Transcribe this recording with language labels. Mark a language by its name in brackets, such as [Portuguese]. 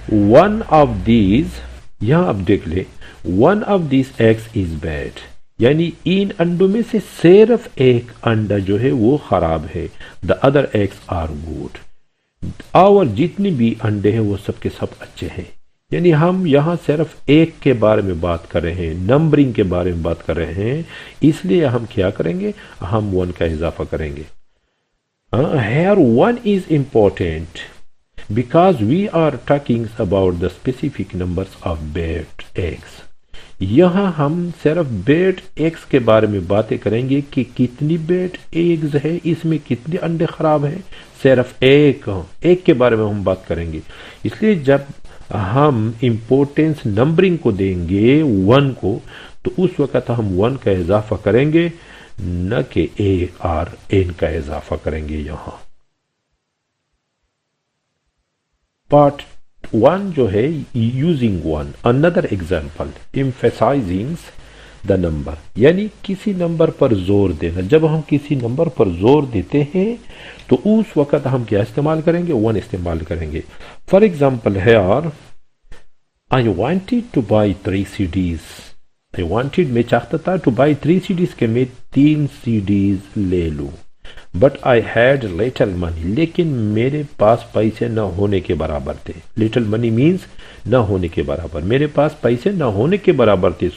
[Urdu] One of these, یہاں اب دیکھ لیں، [English] one of these eggs is bad, [Urdu] یعنی ان انڈوں میں سے صرف ایک انڈا جو ہے وہ خراب ہے۔ [English] the other eggs are good, [Urdu] اور جتنے بھی انڈے ہیں وہ سب کے سب اچھے ہیں۔ یعنی ہم یہاں صرف ایک کے بارے میں بات کر رہے ہیں، نمبرنگ کے بارے میں بات کر رہے ہیں، اس لیے ہم کیا کریں گے، ہم 1 کا اضافہ کریں گے. [English] Here 1 is important because we are talking about the specific numbers of bed eggs. [Urdu] یہاں ہم صرف بیڈ ایگز کے بارے میں باتیں کریں گے کہ کتنی بیڈ ایگز ہے، اس میں کتنے انڈے خراب ہیں، صرف ایک کے بارے میں ہم بات کریں گے. اس لیے جب ہم امپورٹینس نمبرنگ کو دیں گے 1 کو، تو اس وقت ہم 1 کا اضافہ کریں گے، نہ کہ اے اور این کا اضافہ کریں گے. یہاں پارٹ 1 جو ہے [English] using 1 another example emphasizing the number، [Urdu] یعنی کسی نمبر پر زور دینا. جب ہم کسی نمبر پر زور دیتے ہیں تو اس وقت ہم کیا استعمال کریں گے، 1 استعمال کریں گے. [English] For example ہے اور I wanted to buy 3 CDs. [Urdu] میں چاہتا تھا [English] to buy 3 CDs [Urdu] کہ میں 3 CDs لے لوں. [English] But I had little money، [Urdu] لیکن میرے پاس پیسے نہ ہونے کے برابر تھے. [English] Little money means [Urdu] نہ ہونے کے برابر، میرے پاس پیسے نہ ہونے کے برابر تھے.